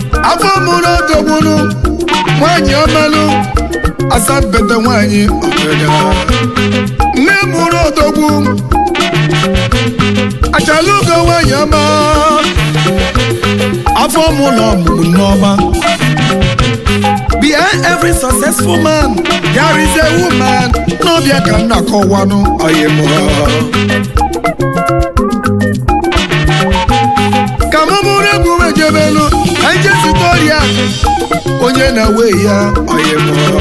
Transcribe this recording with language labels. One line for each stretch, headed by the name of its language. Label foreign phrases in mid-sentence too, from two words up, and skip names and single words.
Igbo: Afọ mụrụ odogbunu, nwanyị ọmalụ, Asampete nwanyị ọgaranya. Nne mụrụ odogwu. Achalugo nwanyị ọma. Afọ mụ na ọmụmụ nneọma.
English: Behind every successful man, there is a woman.
Igbo: N'ọbịa ka m na-akọwanụ, oyi mụ. Ka mụ bụrụ egwu wee jebenụ, ka anyị jee zute ọrịa. Onye na-awe ya, ọyị mụ.